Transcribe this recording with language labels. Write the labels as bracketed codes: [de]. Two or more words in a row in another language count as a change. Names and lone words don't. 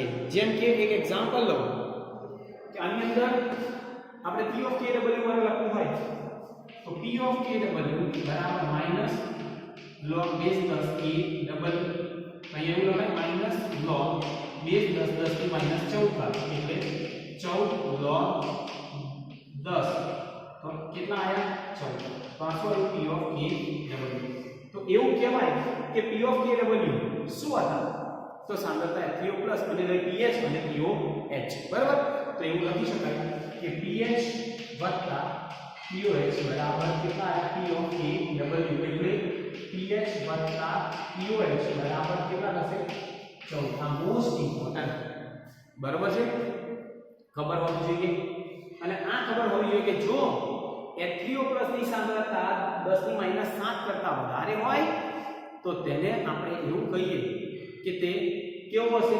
[gu] જેમ કે એક એક્ઝામ્પલ લો કે આની અંદર આપણે [en] P of KW [gu] માટે લખવું હોય તો [en] P of KW [gu] બરાબર માઈનસ [en] log base [gu] 10 KW. અહીંયા એવું લખાય માઈનસ [en] log base [gu] 10 10 ની માઈનસ 14 એટલે 14 log 10. તો કેટલા આયા? 14. તો આ શું આવ્યું? [en] P of KW. [gu] તો એવું કહેવાય કે [en] P of KW [gu] શું હતા? તો સાંદ્રતા H3O પ્લસ અને pH અને POH. બરાબર. તો એવું લખી શકાય કે pH વત્તા POH બરાબર કેટલા આવ્યા? [en] P of KW [gu] એટલે pH વત્તા POH બરાબર કેટલા થશે? 14. આ [en] most important. [gu] બરાબર છે? ખબર હોવી જોઈએ. અને આ ખબર હોવી જોઈએ કે જો H3O પ્લસ ની સાંદ્રતા 10 ની માઈનસ 7 કરતા વધારે હોય તો તેને આપણે એવું કહીએ કે તે કેવો હશે?